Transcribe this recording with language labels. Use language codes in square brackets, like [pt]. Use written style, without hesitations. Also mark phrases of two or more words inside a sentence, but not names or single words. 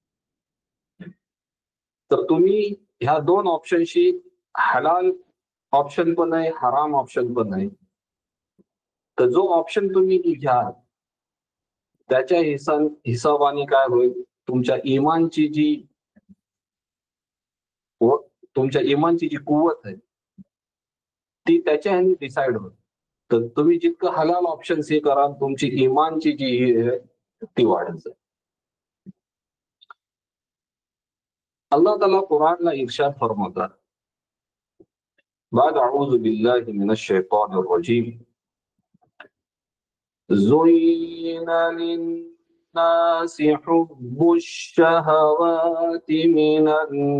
[mr] तर तुम्ही ह्या दोन ऑप्शनशी, हलाल ऑप्शन पण आहे, हराम ऑप्शन पण आहे, तर जो ऑप्शन तुम्ही घ्याल त्याच्या हिशोबाने काय होईल, तुमच्या इमानची जी कुवत आहे ती त्याच्या ह्याने डिसाईड होईल. तर तुम्ही जितकं हलाल ऑप्शन हे कराल तुमची इमानची जी आहे ती वाढत जाईल. अल्लाह ताला कुरानला इर्शाद फरमावतात, बाद [ar] أعوذ بالله من الشيطان الرجيم، زين للناس حب الشهوات من